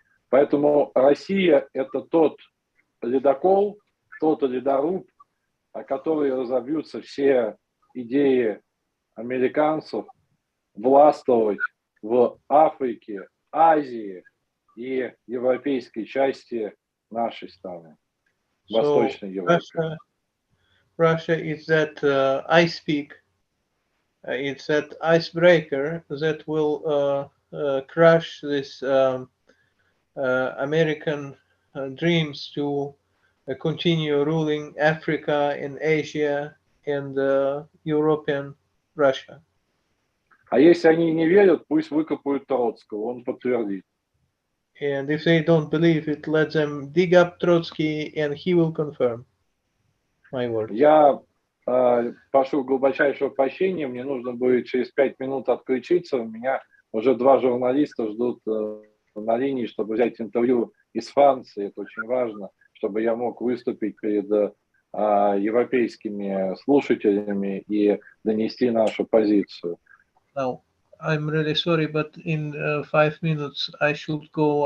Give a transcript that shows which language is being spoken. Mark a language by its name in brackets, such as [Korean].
[Russian] Поэтому Россия – это тот ледокол, тот ледоруб, о который разобьются все идеи американцев властвовать в Африке, Азии и европейской части нашей страны, Восточной Европы. [English] Russia is that ice peak. It's that icebreaker that will crush this American dreams to continue ruling Africa and Asia and European Russia. [Russian] А если они не верят, пусть выкопают Троцкого, он подтвердит. [English] And if they don't believe it, let them dig up Trotsky and he will confirm my word. [Russian] Я прошу глубочайшего прощения, мне нужно будет через 5 минут отключиться. У меня уже 2 журналиста ждут на линии, чтобы взять интервью из Франции. Это очень важно, чтобы я мог выступить перед европейскими слушателями и донести нашу позицию. [English] Now, I'm really sorry, but in 5 minutes I should go.